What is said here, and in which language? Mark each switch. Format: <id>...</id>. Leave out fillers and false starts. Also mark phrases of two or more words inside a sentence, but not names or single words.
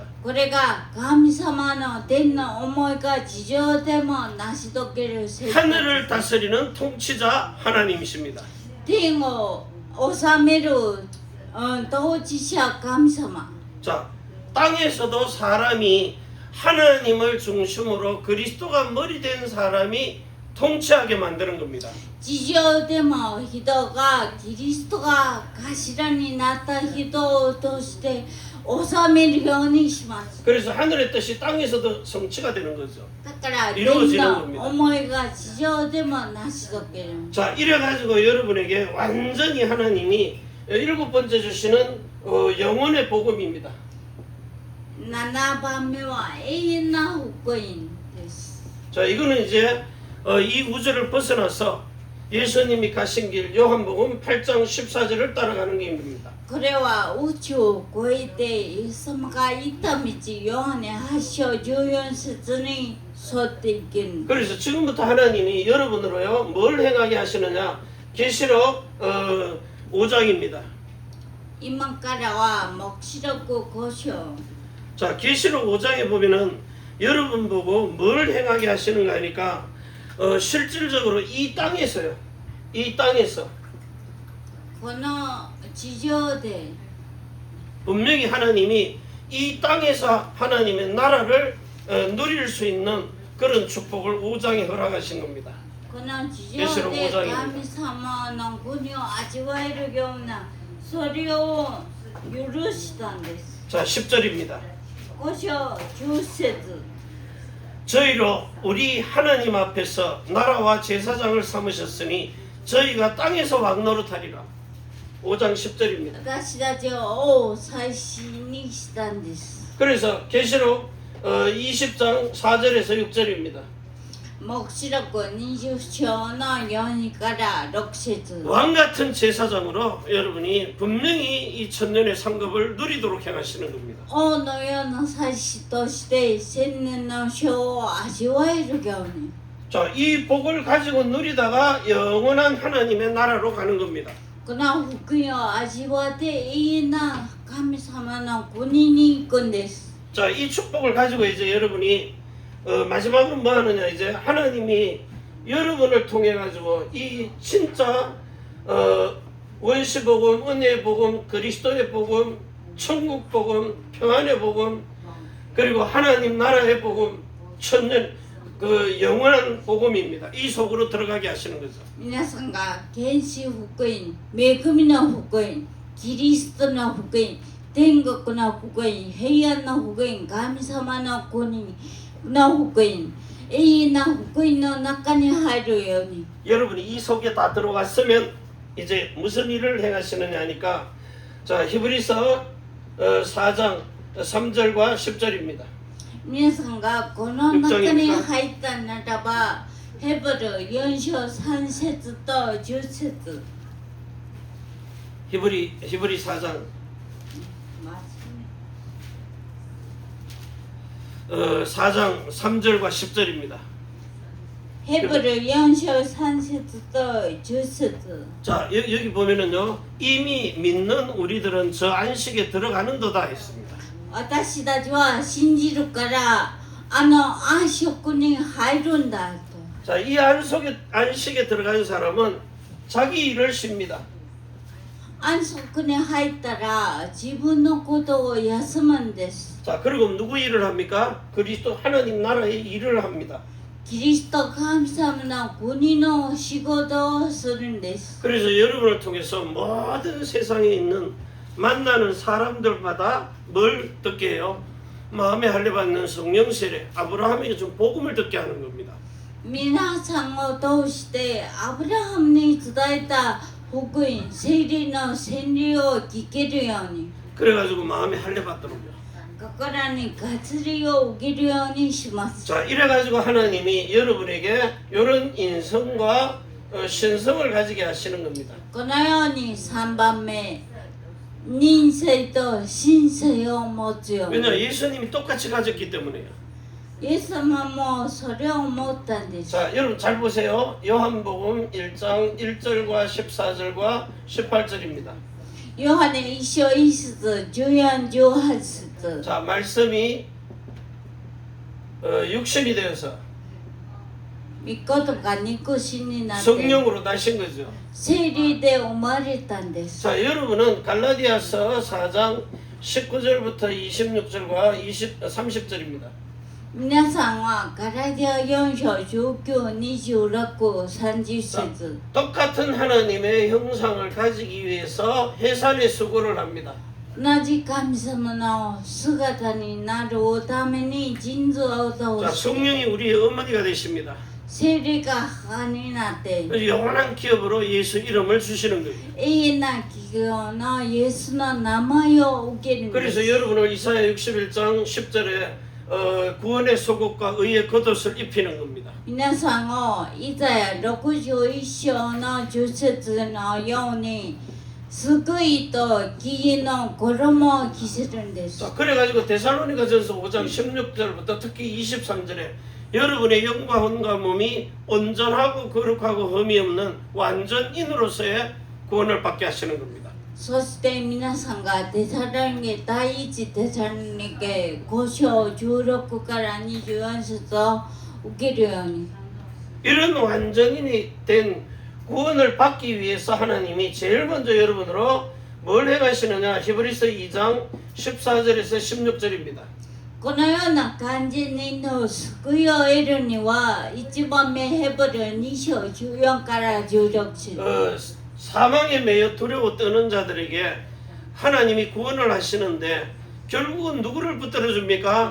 <ja>これが神様の天の思いが地上でも成し遂げる生活</ja> <ko>하늘을 다스리는 통치자 하나님이십니다.</ko> <ja>天を治める、統治者神様</ja> <ko>자, 땅에서도 사람이 하나님을 중심으로 그리스도가 머리 된 사람이 통치하게 만드는 겁니다.</ko> <ja>地上でも人がキリストが頭になった人として治めるようにします</ja> <ko>그래서 하늘의 뜻이 땅에서도 성취가 되는 거죠.</ko> <ja>だから天</ja> <ko>이루어지는</ko> <ja>の</ja> <ko>겁니다.</ko> <ja>思いが地上でも成し遂げる</ja> <ko>자, 이래가지고 여러분에게 완전히 하나님이 일곱 번째 주시는 영혼의 복음입니다.</ko> <ja>7 番目は永遠な福音です</ja> <ko>자, 이거는 이제 이 우주를 벗어나서 예수님이 가신 길 요한복음 8장 14절을 따라가는 길입니다.</ko> <ja>これは宇宙を越えてイエス様が行った道ヨハネ8章14節に沿っていける</ja> <ko>그래서 지금부터 하나님이 여러분으로요 뭘 행하게 하시느냐 계시록 5장입니다.</ko> <ja>今からは黙示録5章</ja> <ko>자, 계시록 5장에 보면은 여러분 보고 뭘 행하게 하시는가 하니까 실질적으로 이 땅에서요. 이 땅에서</ko> <ja>この地上で</ja> <ko>분명히 하나님이 이 땅에서 하나님의 나라를 누릴 수 있는 그런 축복을 5장에 허락하신 겁니다.</ko> <ja>この地上で神様の国を味わえるようなそれを許したんです</ja> <ko>자, 10절입니다.</ko> <ja>5 章10節</ja> <ko>저희로 우리 하나님 앞에서 나라와 제사장을 삼으셨으니 저희가 땅에서 왕노릇하리라. 5장 10절입니다.</ko> <ja>私たちを王を祭司にしたんです</ja> <ko>그래서 계시록 20장 4절에서 6절입니다.</ko> <ja>黙示録20章の4から6節</ja> <ko>왕 같은 제사장으로 여러분이 분명히 이 천년의 상급을 누리도록 행하시는 겁니다.</ko> <ja>王のような祭司として千年の賞を味わえるように</ja> <ko>자, 이 복을 가지고 누리다가 영원한 하나님의 나라로 가는 겁니다.</ko> <ja>この福音を味わって永遠な神様の国に行くんです</ja> <ko>자, 이 축복을 가지고 이제 여러분이 마지막으로 뭐 하느냐 이제 하나님이 여러분을 통해 가지고 이 진짜 원시 복음, 은혜의 복음, 그리스도의 복음, 천국 복음, 평안의 복음, 그리고 하나님 나라의 복음, 천년 그 영원한 복음입니다. 이 속으로 들어가게 하시는 거죠.</ko> <ja>皆さんが原始福音、恵みの福音、キリストの福音、天国の福音、平安の福音、神様の国の福音、永遠な福音の中に入るように</ja> <ko>여러분이 이 속에 다 들어갔으면 이제 무슨 일을 행하시느냐 하니까 자 히브리서 4장 3절과 10절입니다.</ko> <ja>皆さんがこの中に入ったならばヘブル4章3節と10節</ja> <ko>히브리 4장 4장 3절과 10절입니다.</ko> <ja>ヘブル4章3節と10節</ja> <ko>자 여기 보면은요 이미 믿는 우리들은 저 안식에 들어가는도다 했습니다.</ko> <ja>私たちは信じるから安息に入るんだと</ja> <ko>자 이 안식에 들어간 사람은 자기 일을 쉽니다.</ko> <ja>安息に入ったら自分のことを休むんです。</ja> <ko>자, 그리고 누구 일을 합니까? 그리스도 하나님 나라의 일을 합니다.</ko> <ja>キリスト神様の国の仕事をするんです。</ja> <ko>그래서 여러분을 통해서 모든 세상에 있는 만나는 사람들마다 뭘 듣게 해요? 마음에 할례받는 성령 세례, 아브라함에게 좀 복음을 듣게 하는 겁니다.</ko> <ja>皆さんを通してアブラハムに伝えた福音、聖霊の洗礼を聞けるように、</ja> <ko>그래가지고 마음에 할례받더라고요.</ko> <ja>心に割礼を受けるようにします。</ja> <ko>자, 이래가지고 하나님이 여러분에게 이런 인성과 신성을 가지게 하시는 겁니다.</ko> <ja>このように3番目、人性と神性を持つように。</ja> <ko>왜냐 예수님이 똑같이 가졌기 때문에요.</ko> <ja>イエス様もそれを思ったんです。</ja> <ko>자, 여러분 잘 보세요. 요한복음 1장 1절과 14절과 18절입니다.</ko> <ja>ヨハネ一章一節、14、18節。</ja> <ko>자, 말씀이 육신이 되어서</ko> <ja>御言が肉身になって、</ja> <ko>성령으로 나신 거죠.</ko> <ja>聖霊で生まれたんです。</ja> <ko>자, 여러분은 갈라디아서 4장 19절부터 26절과 30절입니다.</ko> <ja>皆さんはガラディア4章19、26、30節。</ja> <ko>똑같은 하나님의 형상을 가지기 위해서 해산의 수고를 합니다.</ko> <ja>同じ神様の姿になるために人造を</ja> <ko>자,</ko> <ja>通して</ja> <ko>성령이 우리의 어머니가 되십니다.</ko> <ja>聖霊が母になって</ja> <ko>그래서 영원한 기업으로 예수 이름을 주시는 거예요.</ko> <ja>永遠な企業のイエスの名前を受けるんで</ja> <ko>그래서</ko> <ja>す。</ja> <ko>여러분을 이사야 61장 10절에 구원의 속옷과 의의 겉옷을 입히는 겁니다.</ko> <ja>皆さんをイザヤ61章の10節のように救いと義の衣を着せるんです。</ja> <ko>자, 그래가지고 데살로니가전서 5장 16절부터 특히 23절에 여러분의 영과 혼과 몸이 온전하고 거룩하고 흠이 없는 완전인으로서의 구원을 받게 하시는 겁니다.</ko> <ja>そして皆さんがテサロニケ第一テサロニケ5章16から24節を受けるように。</ja> <ko>이런 완전인이 된 구원을 받기 위해서 하나님이 제일 먼저 여러분으로 뭘 행하시느냐? 히브리서 2장 14절에서 16절입니다.</ko> <ja>このような完全人の救いを得るには1番目ヘブル2章14から16節。</ja> <ko>사망에 매여 두려워 떠는 자들에게 하나님이 구원을 하시는데 결국은 누구를 붙들어 줍니까?</ko>